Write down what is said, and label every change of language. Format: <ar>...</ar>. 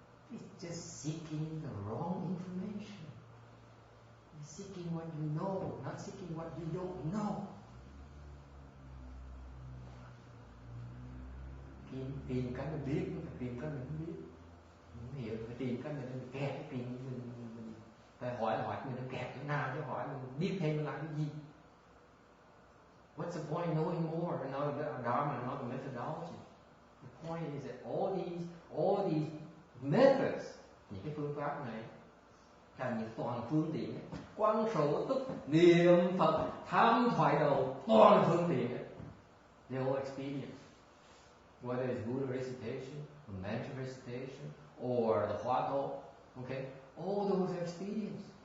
<en>It's just seeking the wrong information. You're seeking what you know, not seeking what you don't know.</en> <vi>Tìm cái mình biết, phải tìm cái mình không biết. Mình không hiểu, phải tìm cái mình kẹt, cái tìm mình phải hỏi mình nó kẹt chỗ nào, chứ hỏi mình biết thêm mình làm cái gì.</vi> <en>What's the point of knowing more and knowing the Dharma and knowing the methodology? The point is that all these methods,</en> <vi>những cái phương pháp này, là những toàn phương tiện, quán sổ túc, niệm Phật, tham thoại đầu, toàn phương tiện,</vi> <en>they're all expedient. Whether it's Buddha recitation, or mantra recitation, or the Huato, okay, all those are expedients.</en>